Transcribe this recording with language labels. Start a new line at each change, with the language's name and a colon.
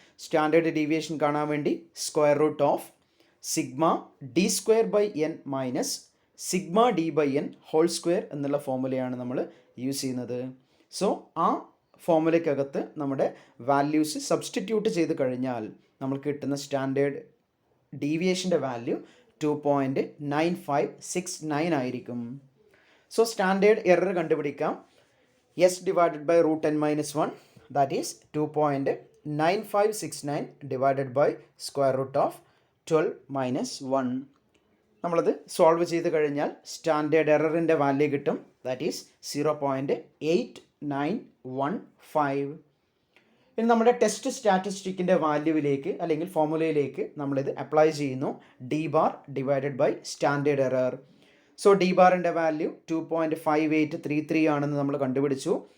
English: standard deviation
Malayalam: കാണാൻ വേണ്ടി
English: square root of sigma D square by N minus sigma D by N whole square
Malayalam: എന്നുള്ള ഫോർമുലയാണ് നമ്മൾ use ചെയ്യുന്നത്. So ആ ഫോർമുലയ്ക്കകത്ത് നമ്മുടെ വാല്യൂസ് സബ്സ്റ്റിറ്റ്യൂട്ട് ചെയ്ത് കഴിഞ്ഞാൽ നമുക്ക് കിട്ടുന്ന സ്റ്റാൻഡേർഡ് ഡീവിയേഷൻ്റെ വാല്യൂ 2.9569 ആയിരിക്കും. സോ സ്റ്റാൻഡേർഡ് എറർ കണ്ടുപിടിക്കാം.
English: S divided by root n-1 that is 2.9569 divided by square root of 12 minus 1.
Malayalam: നമ്മളത് സോൾവ് ചെയ്ത് കഴിഞ്ഞാൽ സ്റ്റാൻഡേർഡ് എററിൻ്റെ വാല്യൂ കിട്ടും.
English: That is 0.8915.
Malayalam: ഇനി നമ്മുടെ ടെസ്റ്റ് സ്റ്റാറ്റിസ്റ്റിക്കിൻ്റെ വാല്യൂവിലേക്ക് അല്ലെങ്കിൽ ഫോർമുലയിലേക്ക് നമ്മളിത് അപ്ലൈ ചെയ്യുന്നു. D bar divided by standard error. So D ബാറിൻ്റെ value 2.5833 ആണെന്ന് നമ്മൾ കണ്ടുപിടിച്ചു.